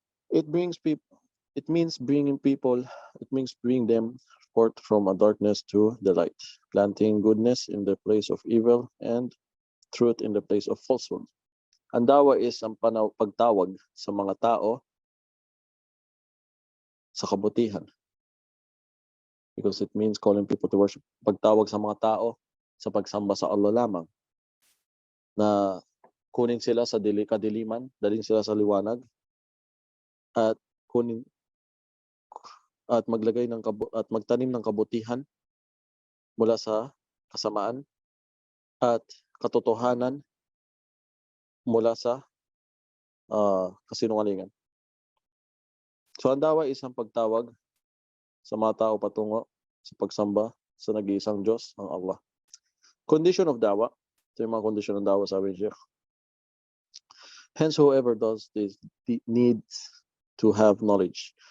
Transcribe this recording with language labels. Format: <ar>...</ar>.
<en>It means bringing them forth from a darkness to the light, planting goodness in the place of evil and truth in the place of falsehood.</en> <tl>Ang dawa is ang pagtawag sa mga tao sa kabutihan.</tl> <en>Because it means calling people to worship.</en> <tl>Pagtawag sa mga tao sa pagsamba sa Allah lamang. Na kunin sila sa kadiliman, dalhin sila sa liwanag, at magtanim ng kabutihan mula sa kasamaan at katotohanan mula sa kasinungalingan. So ang dawa is ang pagtawag sa mga tao patungo sa pagsamba sa nag-iisang Diyos, ang Allah.</tl> <en>Condition of dawa.</en> <tl>Ito yung mga condition ng dawa, sabi ni Sheikh.</tl> <en>Hence, whoever does this needs to have knowledge.</en>